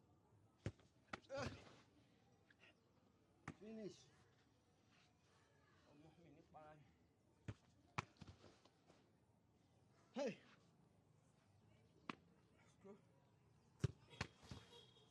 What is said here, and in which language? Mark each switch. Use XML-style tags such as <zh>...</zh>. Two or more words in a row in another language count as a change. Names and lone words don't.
<en>Finish.</en> <yo>Ọmọ mi ní para mi.</yo> <en>Hey. Let's go.</en>